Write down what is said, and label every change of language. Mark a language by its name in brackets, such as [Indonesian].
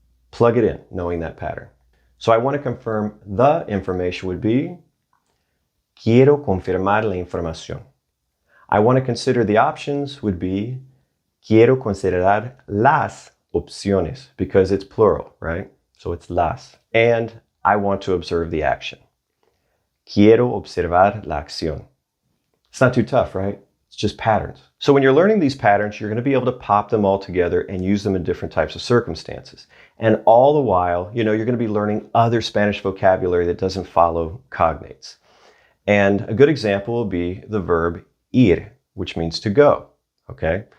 [English] Plug it in, knowing that pattern. So I want to confirm the information would be [Spanish] quiero confirmar la información. [English] I want to consider the options would be [Spanish] quiero considerar las opciones [English] because it's plural, right? So it's las. And I want to observe the action. [Spanish] Quiero observar la acción. [English] It's not too tough, right? It's just patterns. So when you're learning these patterns, you're going to be able to pop them all together and use them in different types of circumstances. And all the while, you're going to be learning other Spanish vocabulary that doesn't follow cognates. And a good example will be the verb ir, which means to go. Okay?